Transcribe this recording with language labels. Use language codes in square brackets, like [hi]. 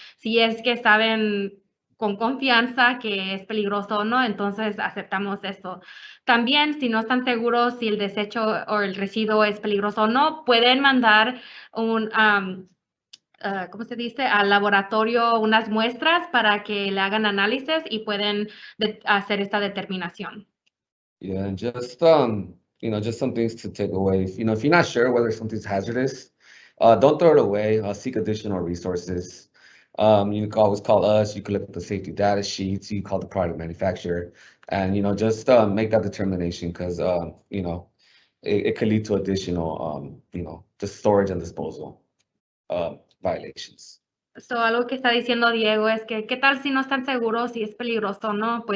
[es] Si es que saben con confianza que es peligroso o no, entonces aceptamos eso. También, si no están seguros si el desecho o el residuo es peligroso o no, pueden mandar un, ¿cómo se dice? Al laboratorio unas muestras para que le hagan análisis y pueden hacer esta determinación. [en] Yeah, and just just some things to take away. If you're not sure whether something's hazardous, don't throw it away. Seek additional resources. You can always call us. You can look at the safety data sheets. You can call the product manufacturer, and just make that determination, because it could lead to additional just storage and disposal violations. [es] So, algo que está diciendo Diego es que, ¿qué tal si no están seguros si es peligroso o no?